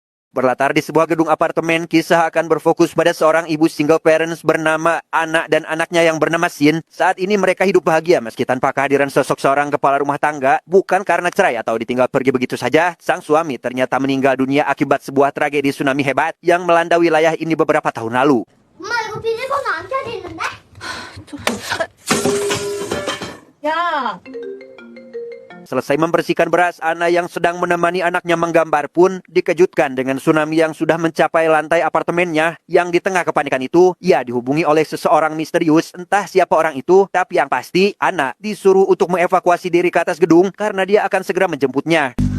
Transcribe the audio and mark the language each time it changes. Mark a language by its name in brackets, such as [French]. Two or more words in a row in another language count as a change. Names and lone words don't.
[Indonesian] Berlatar di sebuah gedung apartemen, kisah akan berfokus pada seorang ibu [English] single parents [Indonesian] bernama Ana dan anaknya yang bernama Sin. Saat ini mereka hidup bahagia meski tanpa kehadiran sosok seorang kepala rumah tangga. Bukan karena cerai atau ditinggal pergi begitu saja, sang suami ternyata meninggal dunia akibat sebuah tragedi tsunami hebat yang melanda wilayah ini beberapa tahun lalu. [Korean] 엄마 이거 비밀번호 안 켜져 있는데? 야. [Indonesian] Selesai membersihkan beras, Ana yang sedang menemani anaknya menggambar pun dikejutkan dengan tsunami yang sudah mencapai lantai apartemennya. Yang di tengah kepanikan itu, ia dihubungi oleh seseorang misterius, entah siapa orang itu, tapi yang pasti Ana disuruh untuk mengevakuasi diri ke atas gedung karena dia akan segera menjemputnya.